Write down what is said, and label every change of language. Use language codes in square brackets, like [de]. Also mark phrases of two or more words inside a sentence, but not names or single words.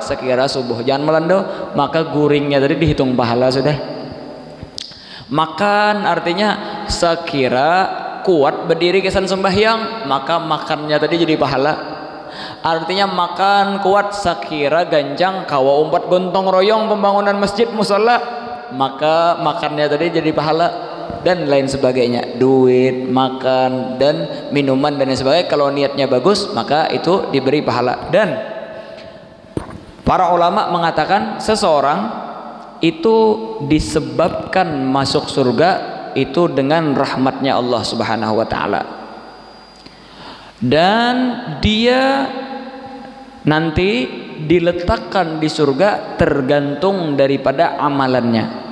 [bjn] Sekira subuh jangan melandau, maka gorengnya tadi dihitung pahala sudah. Makan artinya sekira kuat berdiri kesan sembahyang, maka makannya tadi jadi pahala. Artinya makan kuat sekira ganjang kawa umpat gontong royong pembangunan masjid musola, maka makannya tadi jadi pahala. [id] Dan lain sebagainya, duit, makan dan minuman dan lain sebagainya, kalau niatnya bagus maka itu diberi pahala. Dan para ulama mengatakan seseorang itu disebabkan masuk surga itu dengan rahmatnya Allah [ar] سبحانه و تعالى, [id] dan dia nanti diletakkan di surga tergantung daripada amalannya.